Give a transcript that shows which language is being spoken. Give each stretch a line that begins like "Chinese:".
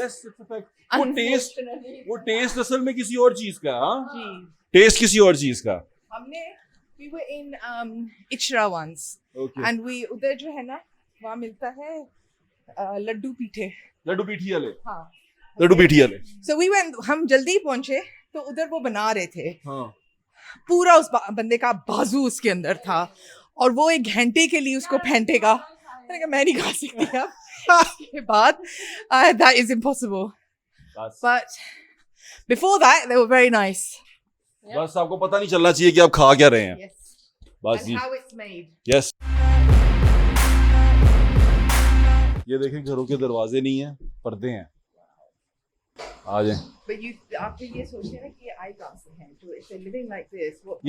English: yes it's a fact
Hindi: वो test असल में किसी और चीज का हाँ जी टेस्ट किसी और चीज का हमने
English: we were in Ichra once okay and we
Hindi: उधर जो है ना वहाँ मिलता है लड्डू पीठे लड्डू पीठी वाले हाँ लड्डू पीठी वाले
English: so we went
Hindi: हम जल्दी ही पहुंचे तो उधर वो बना रहे थे हाँ पूरा उस बंदे का बाजू उसके अंदर था और वो 1 घंटे के लिए उसको फेंटेगा मैंने कहा मैं नहीं खा सकती अब इसके बाद
English: that is impossible
Hindi: बस
English: but before that they were very nice
Hindi: बस आपको पता नहीं चलना चाहिए कि आप खा क्या रहे हैं
English: yes
Hindi: बस
English: and
Hindi: ji
English: how it's made
Hindi: yes ये देखें घरों के दरवाजे नहीं है पर्दे हैं आ जाएं
English: but you
Hindi: आप ये सोचते हैं ना कि ये आए कहाँ से हैं तो
English: if they're living like this what